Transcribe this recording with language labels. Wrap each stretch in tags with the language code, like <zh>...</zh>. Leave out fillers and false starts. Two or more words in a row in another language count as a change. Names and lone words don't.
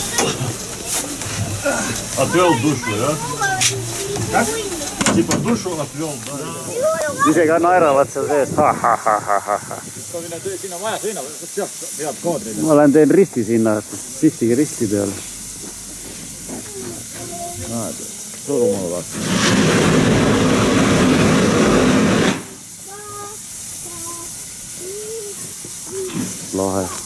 <ru>Отвел душу, да? Как? Типа душу отвел, да?</ru> <et>Isegi naeravad seal sees. Sinna maja seina, sealt peab kaadrile. Ma teen risti sinna, sihtige risti peale. Surumaa vastu. Lahe.</et>